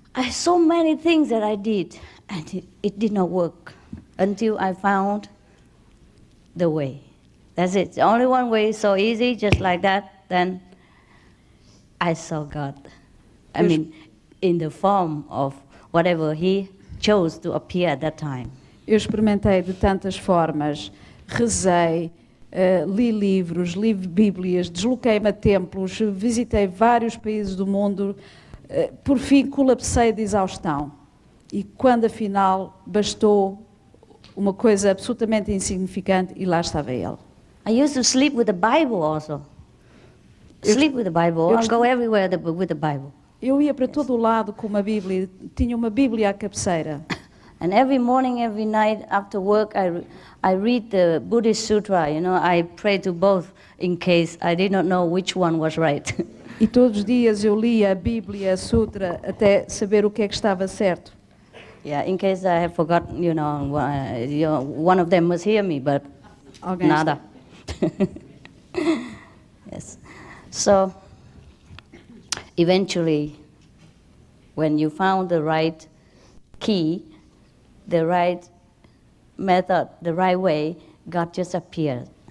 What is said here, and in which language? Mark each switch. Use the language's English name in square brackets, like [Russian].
[English] So many things that I did, and it did not work until I found the way. That's it. The only one way is so easy, just like that, then I saw God. I mean, in the form of whatever he chose to appear at that time. [Portuguese] Eu experimentei de tantas formas, rezei, li livros, li bíblias, desloquei-me a templos, visitei vários países do mundo, por fim colapsei de exaustão. E quando afinal bastou uma coisa absolutamente insignificante e lá estava ele. [English] I used to sleep with the Bible also. Sleep with the Bible, I go everywhere with the Bible. [Portuguese] Eu ia para todo o lado com uma Bíblia, tinha uma Bíblia à cabeceira. [English] And every morning, every night after work, I read the Buddhist Sutra. You know, I pray to both in case I did not know which one was right. [Portuguese] E todos os dias eu lia a Bíblia, a Sutra, até saber o que é que estava certo. [English] Yeah, in case I have forgotten, you know, one of them must hear me, but [Portuguese] Alguém nada. [English] Yes. So, eventually, when you found the right key, the right method, the right way, God just appeared.